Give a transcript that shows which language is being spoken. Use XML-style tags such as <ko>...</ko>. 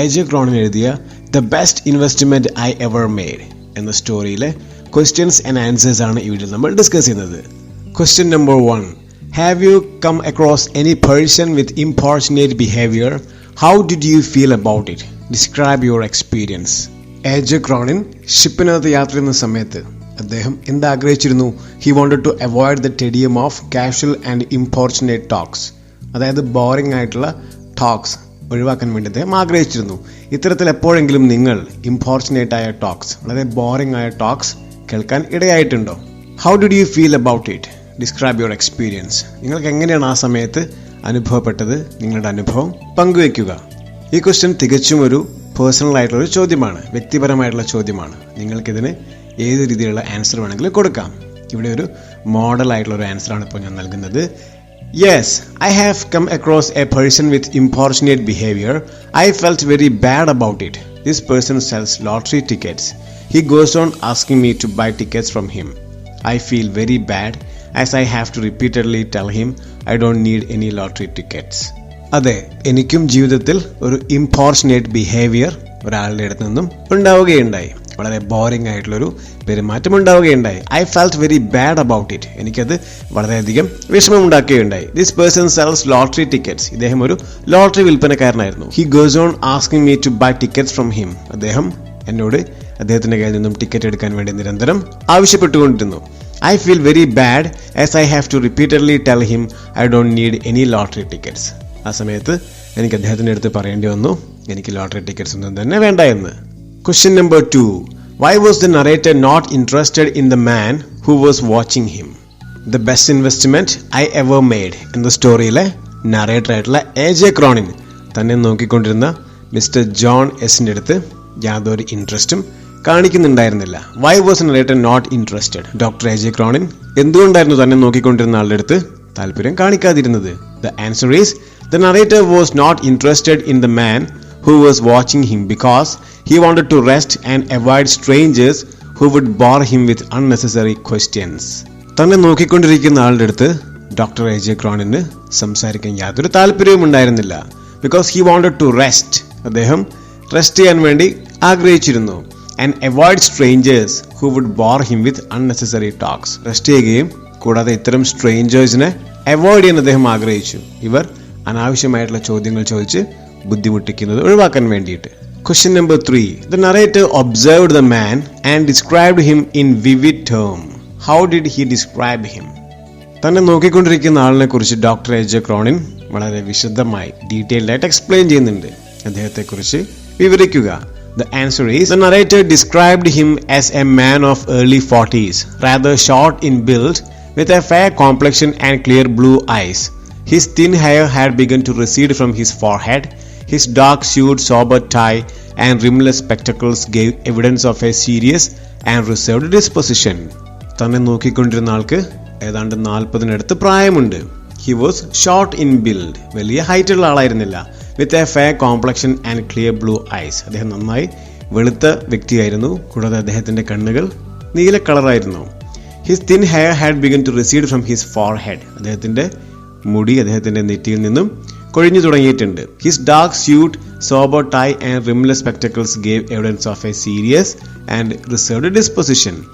<ml>Cronin എഴുതിയ The Best Investment I Ever Made എന്ന സ്റ്റോറിയിലെ</ml> <en>questions and answers</en> <ml>ആണ് ഈ വീഡിയോയിൽ നമ്മൾ ഡിസ്കസ് ചെയ്യുന്നത്.</ml> <en>Question number 1. Have you come across any person with importunate behaviour? How did you feel about it? Describe your experience.</en> <ml>Cronin ഷിപ്പിനകത്ത് യാത്ര ചെയ്യുന്ന സമയത്ത് അദ്ദേഹം എന്താഗ്രഹിച്ചിരുന്നു?</ml> <en>he wanted to avoid the tedium of casual and importunate talks,</en> <ml>അതായത് boring ആയിട്ടുള്ള talks ഒഴിവാക്കാൻ വേണ്ടി അദ്ദേഹം ആഗ്രഹിച്ചിരുന്നു. ഇത്തരത്തിൽ എപ്പോഴെങ്കിലും നിങ്ങൾ ഇമ്പോർച്ചുനേറ്റ് ആയ ടോക്സ്, വളരെ ബോറിംഗ് ആയ ടോക്സ് കേൾക്കാൻ ഇടയായിട്ടുണ്ടോ?</ml> <en>How did you feel about it? Describe your experience.</en> <ml>നിങ്ങൾക്ക് എങ്ങനെയാണ് ആ സമയത്ത് അനുഭവപ്പെട്ടത്? നിങ്ങളുടെ അനുഭവം പങ്കുവയ്ക്കുക. ഈ ക്വസ്റ്റ്യൻ തികച്ചും ഒരു പേഴ്സണൽ ആയിട്ടുള്ളൊരു ചോദ്യമാണ്, വ്യക്തിപരമായിട്ടുള്ള ചോദ്യമാണ്. നിങ്ങൾക്കിതിന് ഏത് രീതിയിലുള്ള ആൻസർ വേണമെങ്കിലും കൊടുക്കാം. ഇവിടെ ഒരു മോഡൽ ആയിട്ടുള്ളൊരു ആൻസറാണ് ഇപ്പോൾ ഞാൻ നൽകുന്നത്.</ml> <en>Yes, I have come across a person with importunate behaviour. I felt very bad about it. This person sells lottery tickets. He goes on asking me to buy tickets from him. I feel very bad as I have to repeatedly tell him I don't need any lottery tickets.</en> <ml>അതെ, എനിക്കും ജീവിതത്തിൽ ഒരു importunate behaviour ഒരാളുടെ അടുത്ത് നിന്നും ഉണ്ടാവുകയുണ്ടായി. വളരെ boring ആയിട്ടുള്ളൊരു പെരുമാറ്റം ഉണ്ടാവുകയുണ്ടായി.</ml> <en>I felt very bad about it.</en> <ml>എനിക്കത് വളരെയധികം വിഷമമുണ്ടാക്കുകയുണ്ടായി.</ml> <en>This person sells lottery tickets.</en> <ml>ഇദ്ദേഹം ഒരു lottery വിൽപ്പനക്കാരനായിരുന്നു.</ml> <en>He goes on asking me to buy tickets from him.</en> <ml>അദ്ദേഹം എന്നോട് അദ്ദേഹത്തിന്റെ കയ്യിൽ നിന്നും ടിക്കറ്റ് എടുക്കാൻ വേണ്ടി നിരന്തരം ആവശ്യപ്പെട്ടുകൊണ്ടിരുന്നു.</ml> <en>I feel very bad as I have to repeatedly tell him I don't need any lottery tickets.</en> <ml>ആ സമയത്ത് എനിക്ക് അദ്ദേഹത്തിൻ്റെ അടുത്ത് പറയേണ്ടി വന്നു, എനിക്ക് ലോട്ടറി ടിക്കറ്റ്സ് ഒന്നും തന്നെ വേണ്ട എന്ന്.</ml> <en>Question number 2. Why was the narrator not interested in the man who was watching him?</en> <ml>The best investment I ever made എന്ന സ്റ്റോറിയിലെ നറേറ്റർ ആയിട്ടുള്ള ക്രോണിൻ തന്നെ നോക്കിക്കൊണ്ടിരുന്ന മിസ്റ്റർ ജോൺ എസിൻ്റെ അടുത്ത് യാതൊരു ഇൻട്രസ്റ്റും കാണിക്കുന്നുണ്ടായിരുന്നില്ല.</ml> <en>Why was narrator not interested?</en> <ml>Doctor Cronin എന്തുകൊണ്ടായിരുന്നു തന്നെ നോക്കിക്കൊണ്ടിരുന്ന ആളുടെ അടുത്ത് താല്പര്യം കാണിക്കാതിരുന്നത്?</ml> <en>The answer is the narrator was not interested in the man who was watching him because he wanted to rest and avoid strangers who would bore him with unnecessary questions.</en> <ml>തന്നെ നോക്കിക്കൊണ്ടിരിക്കുന്ന ആളുടെ അടുത്ത് doctor ക്രോണിന് സംസാരിക്കാൻ യാതൊരു താല്പര്യവും ഉണ്ടായിരുന്നില്ല.</ml> <en>Because he wanted to rest.</en> <ml>അദ്ദേഹം rest ചെയ്യാൻ വേണ്ടി ആഗ്രഹിച്ചിരുന്നു.</ml> <en>And avoid strangers who would bore him with unnecessary talks.</en> <ml>Rest ചെയ്യുകയും കൂടാതെ ഇത്തരം സ്ട്രേഞ്ചേഴ്സിനെ അവോയ്ഡ് ചെയ്യാൻ അദ്ദേഹം ആഗ്രഹിച്ചു. ഇവർ അനാവശ്യമായിട്ടുള്ള ചോദ്യങ്ങൾ ചോദിച്ച് ബുദ്ധിമുട്ടിക്കുന്നത് ഒഴിവാക്കാൻ വേണ്ടിയിട്ട്.</ml> <en>Question number 3. The narrator observed the man and described him in vivid terms. How did he describe him?</en> <ml>തന്നെ നോക്കിക്കൊണ്ടിരിക്കുന്ന ആളിനെ കുറിച്ച് ഡോക്ടർ ക്രോണിൻ വളരെ വിശദമായി ഡീറ്റെയിൽഡ് ആയിട്ട് എക്സ്പ്ലെയിൻ ചെയ്യുന്നുണ്ട്. അദ്ദേഹത്തെക്കുറിച്ച് വിവരിക്കുക.</ml> <en>The answer is, the narrator described him as a man of early 40s, rather short in build, with a fair complexion and clear blue eyes. His thin hair had begun to recede from his forehead. His dark-hued, sober tie and rimless spectacles gave evidence of a serious and reserved disposition.</en> <ml>തന്നെ നോക്കിക്കൊണ്ടിരുന്ന ആൾക്ക് ഏതാണ്ട് 40-നടുത്ത് പ്രായമുണ്ട്.</ml> <en>He was short in build,</en> <ml>വലിയ height ഉള്ള ആളായിരുന്നില്ല.</ml> <en>With a fair complexion and clear blue eyes.</en> <ml>അദ്ദേഹം നന്നായി വെളുത്ത വ്യക്തിയായിരുന്നു. കൂടാതെ അദ്ദേഹത്തിന്റെ കണ്ണുകൾ നീല കളറായിരുന്നു.</ml> <en>His thin hair had begun to recede from his forehead.</en> <ml>അദ്ദേഹത്തിന്റെ മുടി അദ്ദേഹത്തിന്റെ നെറ്റിയിൽ നിന്നും കൊഴിഞ്ഞു തുടങ്ങിയിട്ടുണ്ട്.</ml> <en>His dark suit, sober tie and rimless spectacles gave evidence of a serious and reserved disposition.</en>